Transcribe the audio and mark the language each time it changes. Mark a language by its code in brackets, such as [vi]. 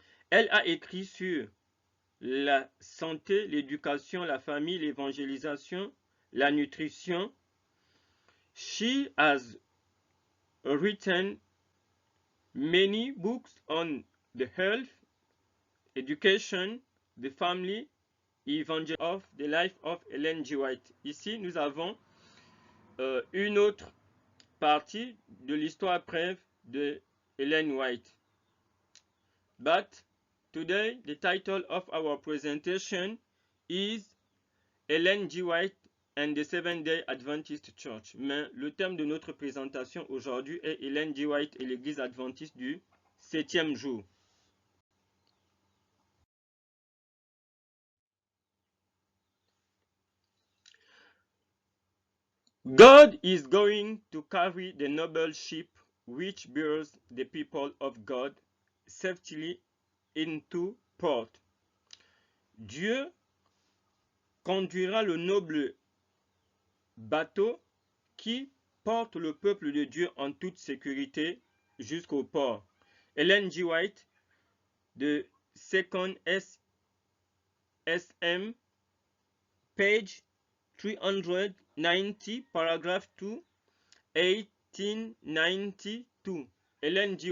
[fr] Elle a écrit sur la santé, l'éducation, la famille, l'évangélisation, la nutrition. [en] She has written many books on the health, education, the family, evangelism of the life of Ellen G. White. [fr] Ici, nous avons une autre partie de l'histoire brève de Ellen White. [en] But today, the title of our presentation is Ellen G. White and the Seventh-day Adventist Church. [fr] Mais le thème de notre présentation aujourd'hui est Ellen G. White et l'Église adventiste du 7e jour. [en] God is going to carry the noble ship which bears the people of God safely into port. [fr] Dieu conduira le noble bateau qui porte le peuple de Dieu en toute sécurité jusqu'au port. Ellen G. White, de 2nd SM, page 390, paragraph 2, 1892. Ellen G.